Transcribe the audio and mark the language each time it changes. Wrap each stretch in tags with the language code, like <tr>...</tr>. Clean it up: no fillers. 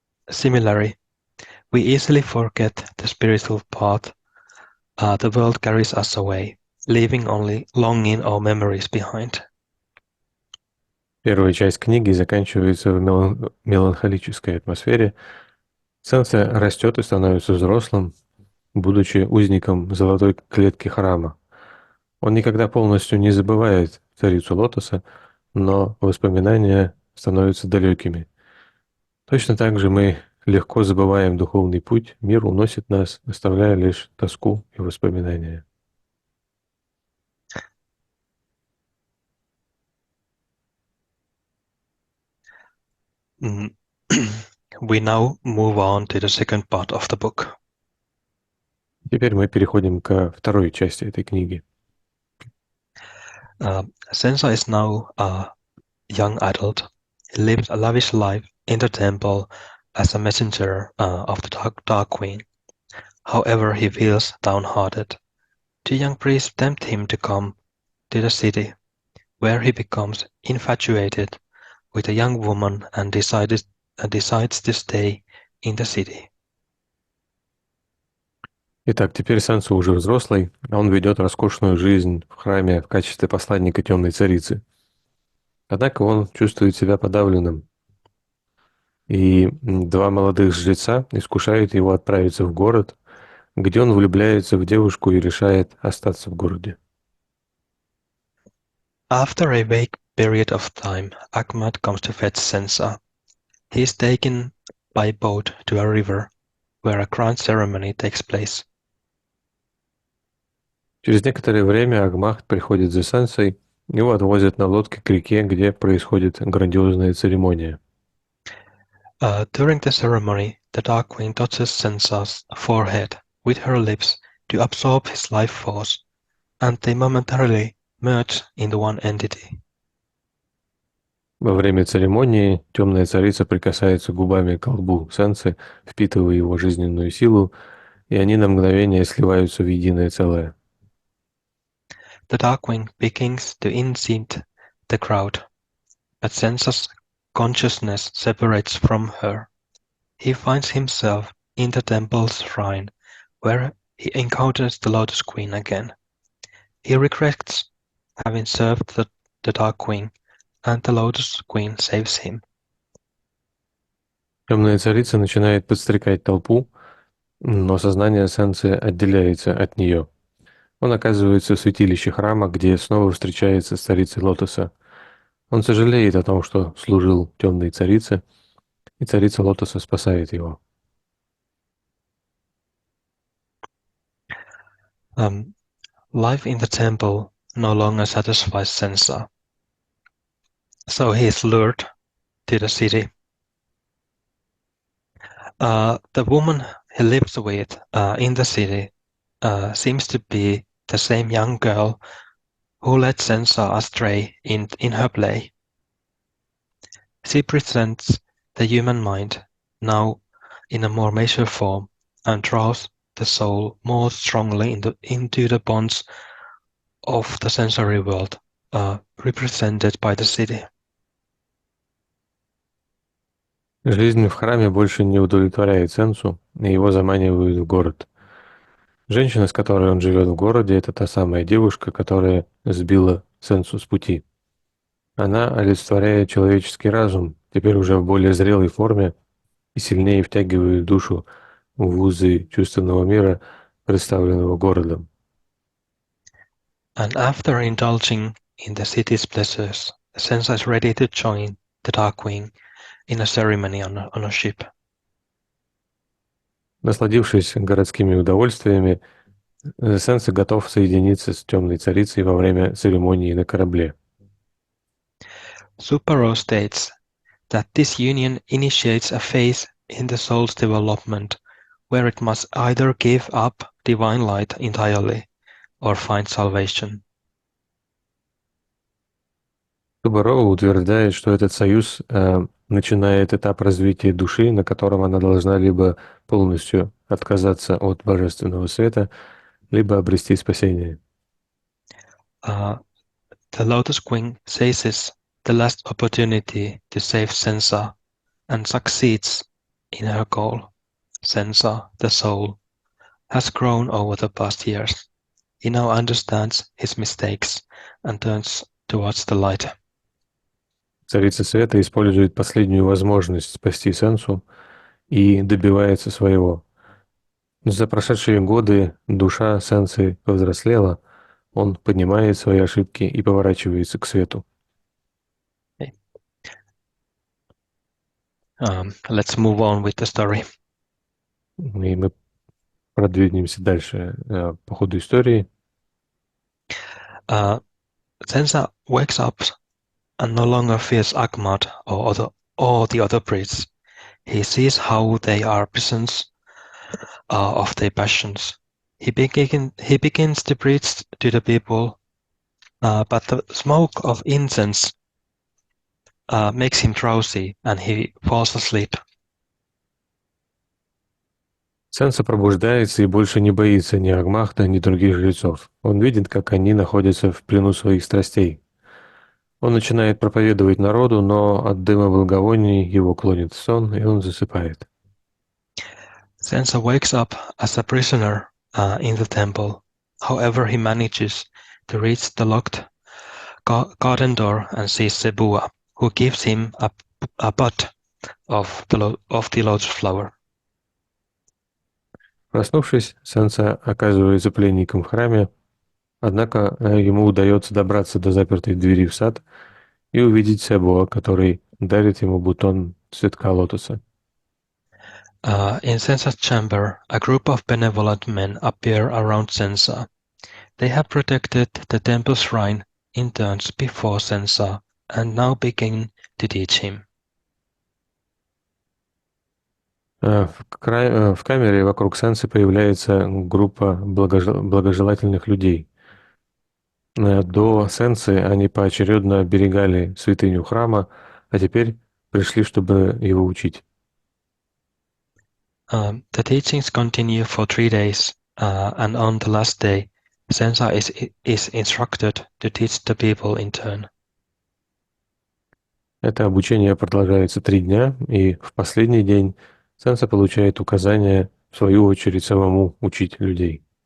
<en>Similarly, we easily forget the spiritual path. The world carries us away, leaving only longing or memories behind.</en> <ru>Первая часть книги заканчивается в меланхолической атмосфере. Сенса растет и становится взрослым, будучи узником золотой клетки храма. Он никогда полностью не забывает царицу Лотоса, но воспоминания становятся далекими. Точно так же мы легко забываем духовный путь, мир уносит нас, оставляя лишь тоску и воспоминания.</ru> <en>We now move on to the second part of the book.</en> <ru>Теперь мы переходим ко второй части этой книги.</ru> <en>Sensa is now a young adult. He lives a lavish life in the temple as a messenger of the Dark Queen. However, he feels downhearted. Two young priests tempt him to come to the city, where he becomes infatuated with a young woman and decides to stay in the city.</en> <ru>Итак, теперь Сенса уже взрослый, а он ведет роскошную жизнь в храме в качестве посланника темной царицы. Однако он чувствует себя подавленным, и два молодых жреца искушают его отправиться в город, где он влюбляется в девушку и решает остаться в городе.</ru> <en>After a vague period of time, Ahmad comes to fetch Sensa. He is taken by boat to a river, where a crown ceremony takes place.</en> <ru>Через некоторое время Агмахт приходит за Сансой, его отвозят на лодке к реке, где происходит грандиозная церемония.</ru> <en>During the ceremony, the Dark Queen touches Sensa's forehead with her lips to absorb his life force, and they momentarily merge into one entity.</en> <ru>Во время церемонии темная царица прикасается губами к лбу Сансы, впитывая его жизненную силу, и они на мгновение сливаются в единое целое.</ru> <en>The Dark Queen begins to incite the crowd, but Sensa's consciousness separates from her. He finds himself in the temple's shrine, where he encounters the Lotus Queen again. He regrets having served the Dark Queen, and the Lotus Queen saves him.</en> <ru>Темная царица начинает подстрекать толпу, но сознание Сансы отделяется от нее. Он оказывается в святилище храма, где снова встречается с царицей Лотоса. Он сожалеет о том, что служил темной царице, и царица Лотоса спасает его.</ru> <en>Life in the temple no longer satisfies Sensa, so he is lured to the city. The woman he lives with in the city seems to be the same young girl who led Sensa astray in her play. She presents the human mind now in a more mature form and draws the soul more strongly into the bonds of the sensory world, represented by the city.</en> <ru>Жизнь в храме больше не удовлетворяет Сенсу, и его заманивают в город. Женщина, с которой он живет в городе, это та самая девушка, которая сбила Сенсу с пути. Она олицетворяет человеческий разум, теперь уже в более зрелой форме, и сильнее втягивает душу в узы чувственного мира, представленного городом.</ru> <en>And after indulging in the city's pleasures, Sensa is ready to join the Dark Queen in a ceremony on a ship.</en> <ru>Насладившись городскими удовольствиями, Сенса готов соединиться с темной царицей во время церемонии на корабле.</ru> <en>Supero states that this union initiates a phase in the soul's development where it must either give up divine light entirely or find salvation.</en> <ru>Субарова утверждает, что этот союз начинает этап развития души, на котором она должна либо полностью отказаться от божественного света, либо обрести спасение.</ru> <en>The Lotus Queen seizes the last opportunity to save Sensa and succeeds in her goal. Sensa, the soul, has grown over the past years. He now understands his mistakes and turns towards the light.</en> <ru>Царица света использует последнюю возможность спасти Сенсу и добивается своего. За прошедшие годы душа Сенсы повзрослела, он понимает свои ошибки и поворачивается к свету.</ru> <en>Let's move on with the story.</en> <ru>И мы продвинемся дальше по ходу истории.</ru> <en>Sensa wakes up and no longer fears Ahmad or the other priests. He sees how they are prisons of their passions. He begins to preach to the people, but the smoke of incense makes him drowsy and he falls asleep.</en> <ru>Сенса пробуждается и больше не боится ни Агмахта, ни других жрецов. Он видит, как они находятся в плену своих страстей. Он начинает проповедовать народу, но от дыма благовоний его клонит в сон, и он засыпает.</ru> <en>Sensa wakes up as a prisoner in the temple. However, he manages to reach the locked garden door and sees the Bua, who gives him a bud of the lotus flower.</en> <ru>Проснувшись, Сенса оказывается пленником в храме, однако ему удается добраться до запертой двери в сад и увидеть Себуа, который дарит ему бутон цветка лотоса.</ru> <en>In Sensa's chamber, a group of benevolent men appear around Sensa. They have protected the temple shrine in turns before Sensa and now begin to teach him.</en> <ru>В камере вокруг Сенсы появляется группа благожелательных людей. До Сенсы они поочередно оберегали святыню храма, а теперь пришли, чтобы его учить.</ru> <en>The teachings continue for 3 days, and on the last day, Sensa is instructed to teach the people in turn.</en> <ru>Это обучение продолжается 3 дня, и в последний день Сенса получает указание, в свою очередь, самому учить людей.</ru>